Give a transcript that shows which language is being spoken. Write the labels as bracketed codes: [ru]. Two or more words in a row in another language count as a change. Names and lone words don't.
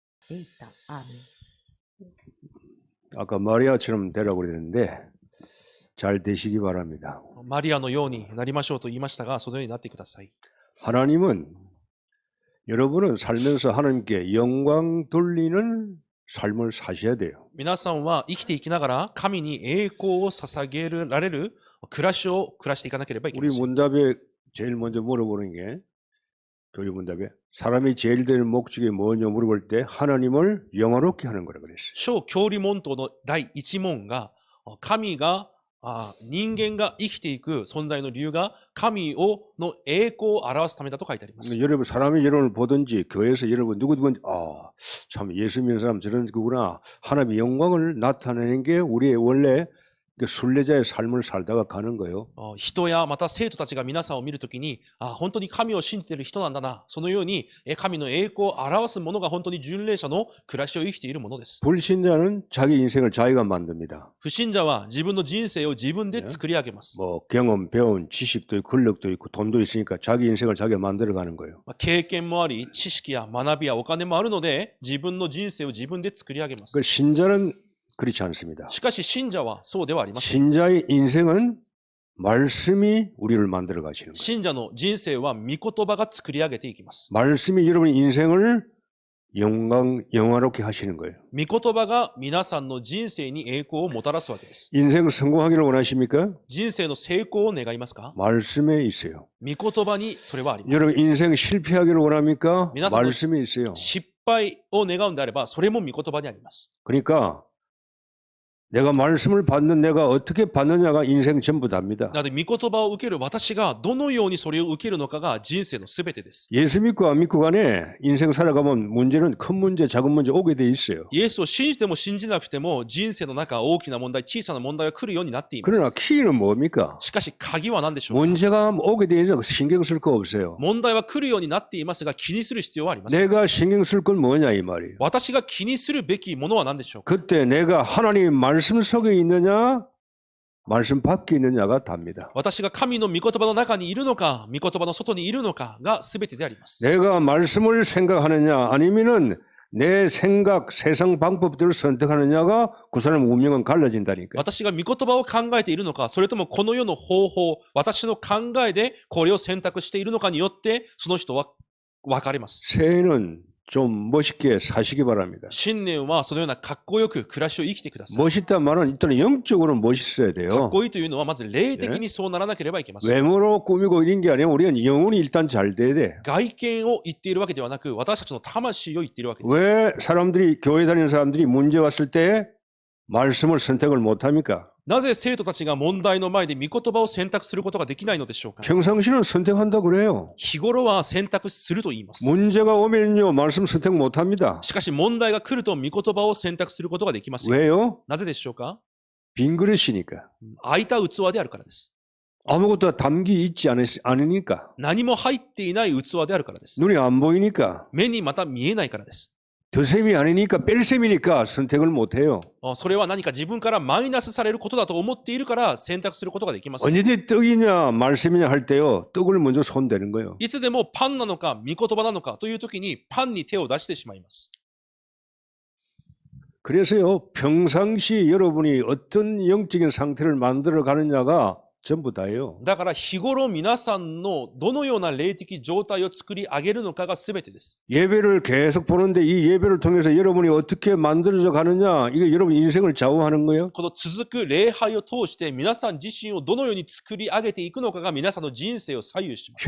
[ja] っていった。アーメン。 [ko] 아까 마리아처럼 되라고 그랬는데 잘 되시기 바랍니다. [ja] マリアのようになりましょうと言いましたが、そのようになってください。 [ko] 하나님은 여러분은 살면서 하나님께 영광 돌리는 삶을 사셔야 돼요. [ja] 皆さんは生きていきながら神に栄光を捧げられる暮らしを暮らしていかなければいけ [ko] 우리 [ja] ません。 [ko] 문답에 제일 먼저 물어보는 게 교리 문답에 사람이 제일 되는 목적이 뭐냐 물어볼 때 하나님을 영화롭게 하는 거라 그랬어요. [ja] 小教理問答の第一問が、神が人間が生きていく存在の理由が神の栄光を表すためだと書いてあります。 [ko] 여러분 사람이 여러분을 보든지 교회에서 여러분 누구든지 참 예수 믿는 사람 저런 거구나 하나님의 영광을 나타내는 게 우리의 원래 순례자의 삶을 살다가 가는 거예요. [ja] 人やまた生徒たちが皆さんを見るときに、本当に神を信じている人なんだな。そのように神の栄光を表すものが本当に巡礼者の暮らしを生きているものです。 [ko] 불신자는 자기 인생을 자기가 만듭니다. [ja] 不信者は自分の人生を自分で作り上げます。 [ko] 뭐 경험, 배운 지식도 있고 권력도 있고 돈도 있으니까 자기 인생을 자기가 만들어가는 거예요. [ja] 経験もあり、知識や学びやお金もあるので、自分の人生を自分で作り上げます。 [ko] 그 신자는 그렇지 않습니다. [ja] しかし信者はそうではありません。 [ko] 신자의 인생은 말씀이 우리를 만들어 가시는 거예요. [ja] 信者の人生は御言葉が作り上げていきます。 [ko] 말씀이 여러분의 인생을 영화롭게 하시는 거예요. [ja] 御言葉が皆さんの人生に栄光をもたらすわけです。 [ko] 인생 성공하기를 원하십니까? [ja] 人生の成功を願いますか？ [ko] 말씀에 있어요. [ja] 御言葉にそれはあります。 [ko] 여러분 인생 실패하기를 원합니까? [ja] 皆さんの [ko] 말씀에 있어요. [ja] 失敗を願うんであれば、それも御言葉にあります。 [ko] 그러니까 내가 말씀을 받는 내가 어떻게 받느냐가 인생 전부 답니다. [ja] なので、御言葉を受ける私がどのようにそれを受けるのかが人生のすべてです。 [ko] 예수 믿고 안 믿고 간에 인생 살아가면 문제는 큰 문제, 작은 문제 오게 돼 있어요. [ja] イエスを信じても信じなくても人生の中大きな問題、小さな問題が来るようになっていま [ko] 그러나 [ja] す。 [ko] 키는 뭡니까? [ja] しかし鍵は何でしょうか？ [ko] 문제가 오게 돼 있는 거 신경 쓸 거 없어요. [ja] 問題は来るようになっていますが気にする必要はありません。 [ko] 내가 신경 쓸 건 뭐냐 이 말이에요. [ja] 私が気にするべきものは何でしょうか？ [ko] 그때 내가 하나님 말씀 속에 있느냐 말씀 밖에 있느냐가 답니다. [ja] 私が神の御言葉の中にいるのか、御言葉の外にいるのかが全てであります。 [ko] 내가 말씀을 생각하느냐 아니면은 내 생각, 세상 방법들을 선택하느냐가 그 사람 운명은 갈라진다니까. [ja] 私が御言葉を考えているのか、それともこの世の方法、私の考えでこれを選択しているのかによって、その人は分かれます。 [ko] 새해는 좀 멋있게 사시기 바랍니다. [ja] 新年はそのようなかっこよく暮らしを生きてください。 [ko] 멋있단 말은 일단 영적으로 멋있어야 [ja] かっ [ko] 돼요. [ja] こいいというのはまず霊的にそうならなければいけません。 [ko] 외모로 꾸미고 이런 게 아니라 우리가 영혼이 일단 잘 돼야 돼. [ja] 外見を言っているわけではなく、私たちの魂を言っているわけです。 [ko] 왜 사람들이 교회 다니는 사람들이 문제 왔을 때 말씀을 선택을 못 합니까? [ja] なぜ生徒たちが問題の前で御言葉を選択することができないのでしょうか？ [ko] 평상시는 선택한다 그래요. [ja] 日頃は選択すると言います。 [ko] 문제가 오면요 말씀 선택 못 합니다. [ja] しかし問題が来ると御言葉を選択することができません。 [ko] 왜요? [ja] なぜでしょうか？ [ko] 빈 그릇이니까. [ja] 空いた器であるからです。 [ko] 아무것도 담기 있지 않으니까. [ja] 何も入っていない器であるからです。 [ko] 눈이 안 보이니까. [ja] 目にまた見えないからです。 [ko] 덧셈이 아니니까 뺄셈이니까 선택을 못 해요. [ja] それは何か自分からマイナスされることだと思っているから選択することができません。 [ko] 언제든지 떡이냐 말씀이냐 할 때요. 떡을 먼저 손대는 거예요. [ja] いつでもパンなのか御言葉なのかという時にパンに手を出してしまいます。 [ko] 그래서요. 평상시 여러분이 어떤 영적인 상태를 만들어 가느냐가 전부 다예요. [ja] だから日頃皆さんのどのような霊的状態を作り上げるのかが全てです。 [ko] 예배를 계속 보는데 이 예배를 통해서 여러분이 어떻게 만들어져 가느냐 이게 여러분 인생을 좌우하는 거예요. [ja] この続く礼拝を通して皆さん自身をどのように作り上げていくのかが皆さんの人生を左右します。